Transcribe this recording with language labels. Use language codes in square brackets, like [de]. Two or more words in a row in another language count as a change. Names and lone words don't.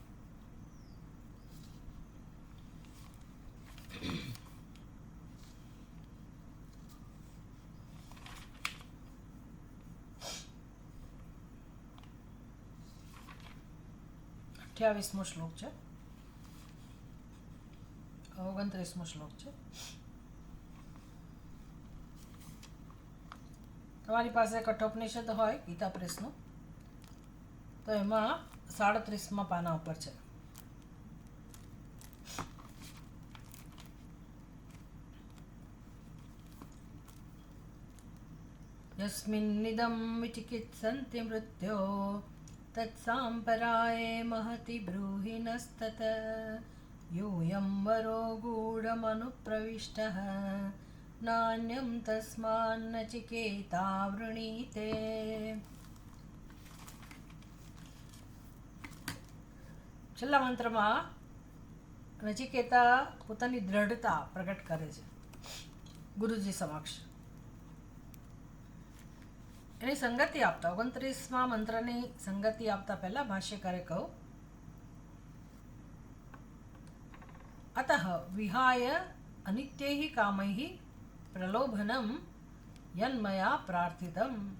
[gu] અઠ્યાવીસમો શ્લોક છે, 29મો શ્લોક છે। તમારી પાસે કઠોપનિષદ હોય ગીતા પ્રેસનું તો એમાં 37મા પાના ઉપર છે। [sa] यस्मिन्निदं विचिकित्सन्ति मृत्यो तत्साम्पराये महति ब्रूहिणस्तत यूयं वरो गूढमनुप्रविष्टः नान्यं तस्मान्नचिकेता वृणीते। [gu] છેલ્લા મંત્રમાં નચિકેતા પોતાની દૃઢતા પ્રગટ કરે છે ગુરુજી સમક્ષ। એની સંગતિ આપતા 29મા મંત્રની સંગતિ આપતા પહેલા ભાષ્યકારે કહ્યું, [sa] अतः विहाय अनित्यैः कामैः प्रलोभनम् यन्मया प्रार्थितम्।